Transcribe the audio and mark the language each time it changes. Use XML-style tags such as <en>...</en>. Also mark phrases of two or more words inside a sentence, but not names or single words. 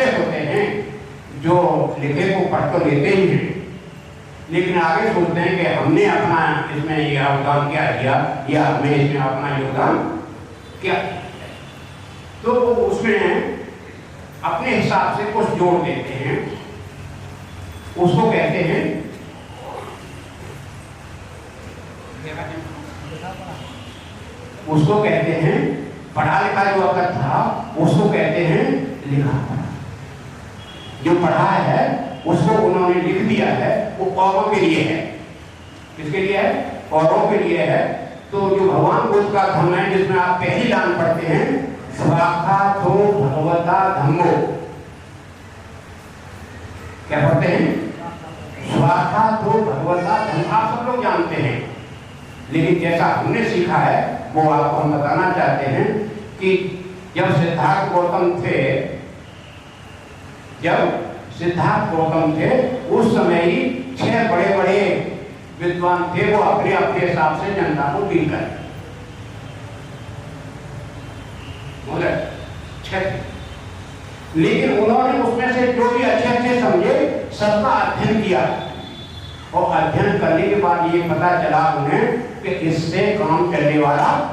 <hi>होते हैं जो लिखे को पढ़ तो लेते ही हैं, लेकिन आगे सोचते हैं कि हमने अपना इसमें योगदान क्या दिया या हमें इसमें अपना योगदान क्या, तो वो उसमें अपने हिसाब से कुछ जोड़ देते हैं, उसको कहते हैं पढ़ा लिखा। जो अक्षर था उसको कहते हैं लिखा पढ़ा। जो पढ़ा है उसको उन्होंने लिख दिया है, वो औरों के लिए है। किसके लिए है? औरों के लिए है। तो जो भगवान बुद्ध का धम्म है, जिसमें आप पहली लाइन पढ़ते हैं,</hi> <pi>स्वाखातो भगवता धम्मो,</pi> <hi>क्या पढ़ते हैं?</hi> <pi>स्वाखातो भगवता धम्म।</pi> <hi>आप सब लोग जानते हैं, लेकिन जैसा हमने सीखा है वो आपको हम बताना चाहते हैं कि जब सिद्धार्थ गौतम थे उस समय ही 6 बड़े बड़े विद्वान थे, वो अपने अपने हिसाब से जनता को डील कर 6, लेकिन उन्होंने उसमें से जो भी अच्छे अच्छे समझे सबका अध्ययन किया, और अध्ययन करने के बाद ये पता चला उन्हें कि इससे काम चलने वाला।</hi>